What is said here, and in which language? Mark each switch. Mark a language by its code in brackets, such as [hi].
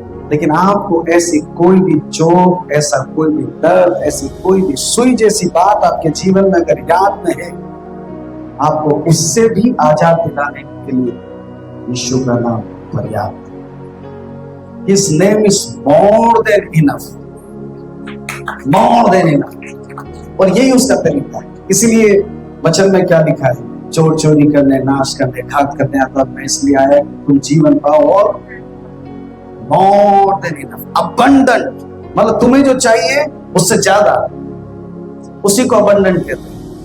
[hi] लेकिन आपको ऐसी कोई भी चोट, ऐसा कोई भी दर्द, ऐसी कोई भी सुई जैसी बात आपके जीवन में अगर याद में है, आपको उससे भी आजाद दिलाने के लिए यीशु का नाम पर्याप्त है। [en] His name is more than enough, more than enough। [hi] और यही उसका तरीका है। इसीलिए वचन में क्या लिखा है, चोर चोरी करने, नाश करने, घात करने आता, मैं इसलिए आया कि तुम जीवन पाओ और [en] more than enough, abundant, [hi] मतलब तुम्हें जो चाहिए उससे ज्यादा, उसी को abundant कहते हैं।